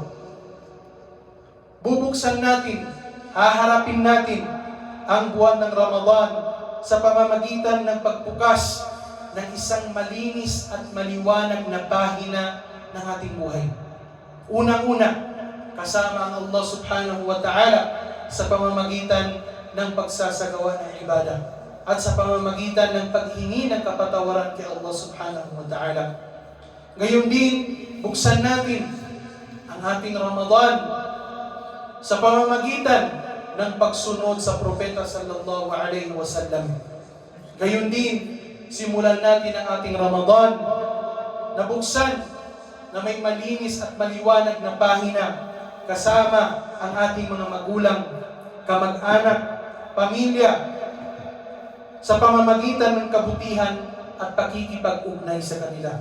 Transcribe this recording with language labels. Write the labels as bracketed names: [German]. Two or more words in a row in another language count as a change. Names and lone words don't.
[Filipino] Bubuksan natin, haharapin natin ang buwan ng Ramadan sa pamamagitan ng pagbukas ng isang malinis at maliwanag na pahina ng ating buhay. Unang-una, kasama ang [Arabic] الله سبحانه وتعالى [Filipino] sa pamamagitan ng pagsasagawa ng ibada at sa pamamagitan ng paghingi ng kapatawaran kay [Arabic] الله سبحانه وتعالى. [Filipino] Ngayon din, buksan natin ang ating Ramadan sa pamamagitan ng pagsunod sa Propeta [Arabic] صلى الله عليه وسلم. [Filipino] Ngayon din, simulan natin ang ating Ramadan na buksan na may malinis at maliwanag na pahina kasama ang ating mga magulang, kamag-anak, pamilya sa pamamagitan ng kabutihan at pakikipag-ugnay sa kanila.